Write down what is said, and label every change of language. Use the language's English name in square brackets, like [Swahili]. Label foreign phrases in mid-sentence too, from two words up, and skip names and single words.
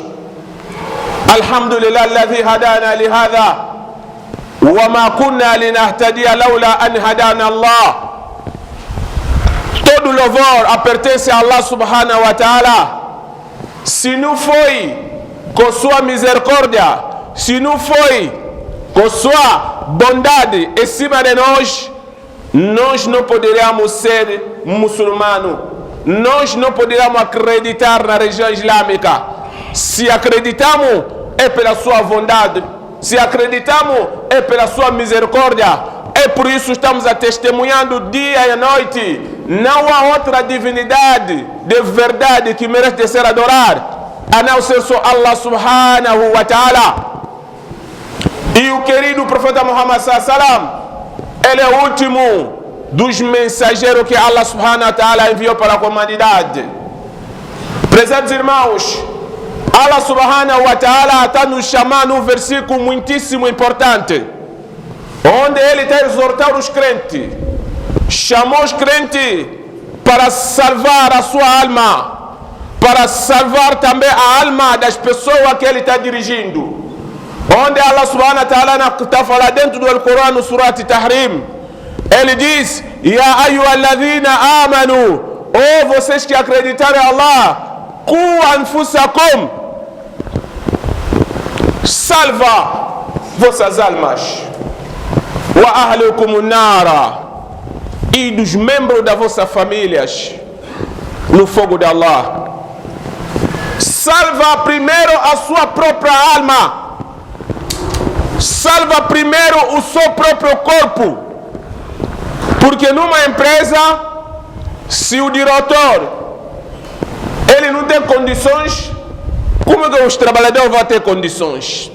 [Arabic] الحمد لله الذي هدانا لهذا وما كنا لنهتدي لولا أن هدانا الله. [Portuguese] Todo louvor pertence a [Arabic] الله سبحانه وتعالى. [Portuguese] Se não foi com sua misericórdia, se não foi com sua bondade em cima de nós, nós não poderíamos ser muçulmanos, nós não poderíamos acreditar na religião islâmica. Se acreditamos, é pela sua bondade, se acreditamos, é pela sua misericórdia. É por isso que estamos testemunhando dia e noite. Não há outra divindade de verdade que merece ser adorada a não ser só [Arabic] الله سبحانه وتعالى. [Portuguese] E o querido profeta Muhammad [Arabic] صلى الله عليه وسلم, [Portuguese] ele é o último dos mensageiros que [Arabic] الله سبحانه وتعالى [Portuguese] enviou para a humanidade. Prezados irmãos, [Arabic] الله سبحانه وتعالى [Portuguese] está nos chamando um versículo muitíssimo importante, onde ele está exortando os crentes, chamou os crentes para salvar a sua alma, para salvar também a alma das pessoas que ele está dirigindo. Onde [Arabic] الله سبحانه وتعالى [Portuguese] está falando dentro do Corão, no Surat Tahrim, ele diz: [Arabic] يا أيها الذين آمنوا, [Portuguese] ou vocês que acreditaram em Allah, [Arabic] قوا أنفسكم, [Portuguese] salva vossas almas, [Arabic] وأهليكم نارا, [Portuguese] e dos membros das vossas famílias no fogo de Allah. Salva primeiro a sua própria alma, salva primeiro o seu próprio corpo, porque numa empresa, se o diretor ele não tem condições, como é que os trabalhadores vão ter condições?